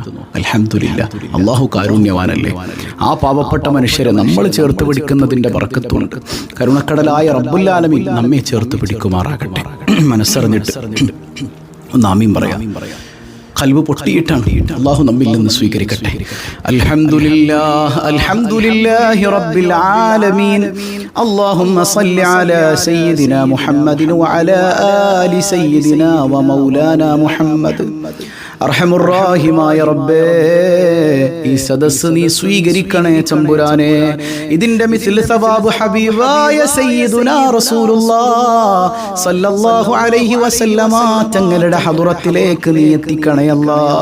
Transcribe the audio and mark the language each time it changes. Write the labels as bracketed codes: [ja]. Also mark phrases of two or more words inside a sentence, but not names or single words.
[ml] അൽഹംദുലില്ലാഹ്, അള്ളാഹു കാരുണ്യവാനല്ലേ. ആ പാവപ്പെട്ട മനുഷ്യരെ നമ്മൾ ചേർത്ത് പിടിക്കുന്നതിൻ്റെ ബർക്കത്തുണ്ട്. കരുണക്കടലായ [ar] رب العالمين [ml] നമ്മെ ചേർത്ത് പിടിക്കുമാറാകട്ടെ. മനസ്സറിഞ്ഞിട്ട് ഒന്ന് ആമീൻ പറയാം. ഖൽബ് പൊട്ടിയിട്ടാണ്. അല്ലാഹു നമ്മിൽ നിന്ന് സ്വീകരിക്കട്ടെ. [ar] الحمد لله الحمد لله رب العالمين. اللهم صل على سيدنا محمد وعلى آل سيدنا ومولانا محمد. [ml] അർഹമുറാഹിമായ റബ്ബേ, ഈ സദസ്സ് നീ സ്വീകരിക്കണേ തമ്പുരാനെ. ഇതിന്റെ [ar] مثل ثواب [ml] ഹബീബായ [ar] سيدنا رسول الله صلى الله عليه وسلم [ml] തങ്ങളുടെ ഹദറത്തിലേക്ക് നീ എത്തിക്കണേ അല്ലാഹ്.